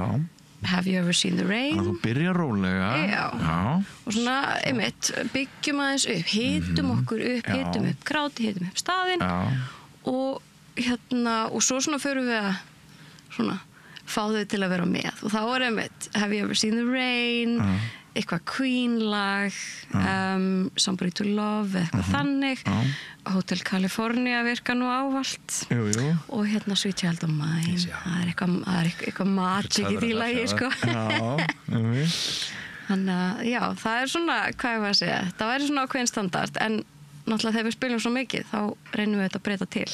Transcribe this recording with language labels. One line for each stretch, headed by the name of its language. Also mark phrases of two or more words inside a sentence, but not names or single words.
English: Have You Ever Seen the Rain?
Icelandic: Þannig að þú byrja rólega. Já. Og svona, einmitt, byggjum aðeins upp, hitum okkur upp, hitum upp gráti, hitum upp staðinn. Og og svo svona förum við að svona fá þau til að vera með og þá er einmitt
English: Have You Ever Seen the Rain
Icelandic: eitthvað Queen-lag
English: Somebody to Love
Icelandic: eitthvað þannig
English: Hotel California
Icelandic: virka nú ávallt og
English: Sweet Child of Mine
Icelandic: það er eitthvað magic í því lagi sko þannig að já, það er svona hvað ég var að segja, það væri svona ákveðin
English: standard en
Icelandic: náttúrulega þegar við spiljum svo mikið þá reynum við þetta að breyta til